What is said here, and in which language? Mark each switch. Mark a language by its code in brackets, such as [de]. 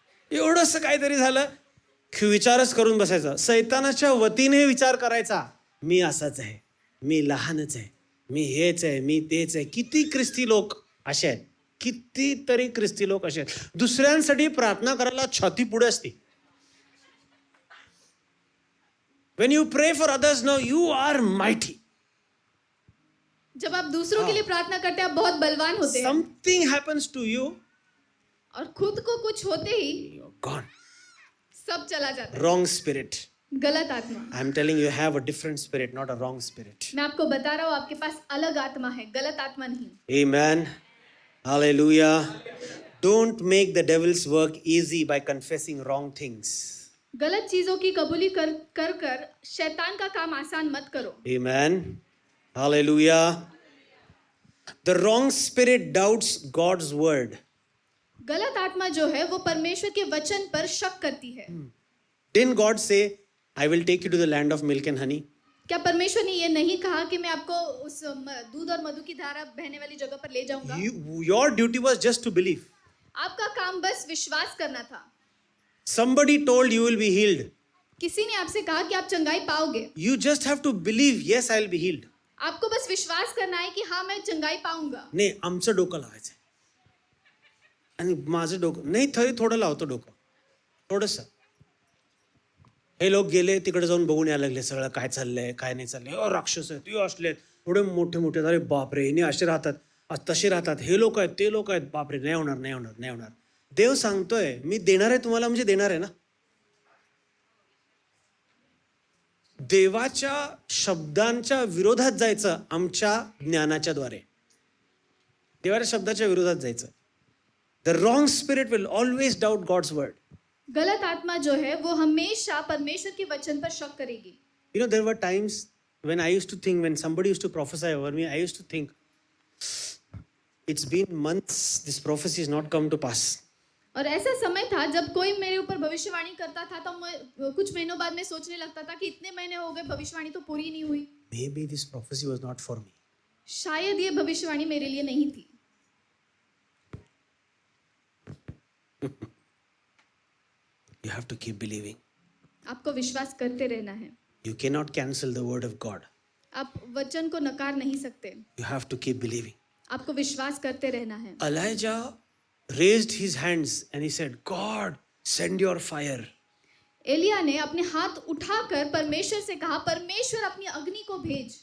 [mr] एवढंसं काहीतरी झालं की विचारच करून बसायचा. सैतानाच्या वतीने विचार करायचा, मी असाच आहे, मी लहानच आहे, मी हेच आहे, मी तेच आहे. किती ख्रिस्ती लोक असे आहेत, कितीतरी ख्रिस्ती लोक असे आहेत. दुसऱ्यांसाठी प्रार्थना करायला छाती पुढे असते. [en] When you pray for others, no, you are mighty. [hi] जब आप दूसरों के लिए प्रार्थना करते हैं आप बहुत बलवान होते हैं [en] Something happens to you, [hi] और खुद को कुछ होते ही [en] you're gone. [hi] सब चला जाता है. [en] Wrong spirit. [hi] गलत आत्मा. [en] I'm telling you, you have a different spirit, not a wrong spirit. [hi] मैं आपको बता रहा हूँ आपके पास अलग आत्मा है, गलत आत्मा नहीं. [en] Amen. Hallelujah. Don't make the devil's work easy by confessing wrong things. [hi] गलत चीजों की कबूली कर शैतान का काम आसान मत करो. [en] Amen. Hallelujah. The wrong spirit doubts God's word. [hi] गलत आत्मा जो है वो परमेश्वर के वचन पर शक करती है. [en] Didn't God say, I will take you to the land of milk and honey? [hi] क्या परमेश्वर ने ये नहीं कहा कि मैं आपको उस दूध और मधु की धारा बहने वाली जगह पर ले जाऊंगा? [en] Your duty was just to believe. [hi] आपका काम बस विश्वास करना था. [en] Somebody told you will be healed. [hi] किसी ने आपसे कहा कि आप चंगाई पाओगे. [en] You just have to believe, yes, I'll be healed. [hi] आपको बस विश्वास करना है कि हाँ मैं चंगाई पाऊंगा. [mr] नाही, आमचं डोकं लावायचं आणि माझं डोकं नाही, थोडं लावतो डोकं, थोडंसं. हे लोक गेले तिकडे जाऊन बघून यायला लागले सगळं काय चाललंय काय नाही चाललंय. राक्षस आहेत, हे असले थोडे मोठे मोठे. अरे बापरे, हिने असे राहतात तसे राहतात, हे लोक आहेत ते लोक आहेत, बापरे, नाही होणार नाही होणार नाही होणार. देव सांगतोय मी देणार आहे तुम्हाला, म्हणजे देणार आहे ना. देवाच्या शब्दांच्या विरोधात जायचं आमच्या ज्ञानाच्या द्वारे, देवाच्या शब्दाच्या विरोधात जायचं. [en] The wrong spirit will always doubt God's word. [hi] गलत आत्मा जो है वो हमेशा परमेश्वर के वचन पर शक करेगी. [en] You know, there were times when I used to think, when somebody used to prophesy over me, I used to think, it's been months, this prophecy has not come to pass. [hi] और ऐसा समय था जब कोई मेरे ऊपर भविष्यवाणी करता था तो मैं कुछ महीनों बाद में सोचने लगता था कि इतने महीने हो गए भविष्यवाणी तो पूरी नहीं हुई. [en] Maybe this prophecy was not for me. [hi] शायद ये भविष्यवाणी मेरे लिए नहीं थी. [en] You have to keep believing. [hi] आपको विश्वास करते रहना है. [en] You cannot cancel the word of God. [hi] आप वचन को नकार नहीं सकते. [en] You have to keep believing. [hi] आपको विश्वास करते रहना है. [en] Elijah raised his hands and he said, God, send your fire. [hi] Elia ने अपने हाथ उठाकर परमेश्वर से कहा, परमेश्वर अपनी अग्नि को भेज.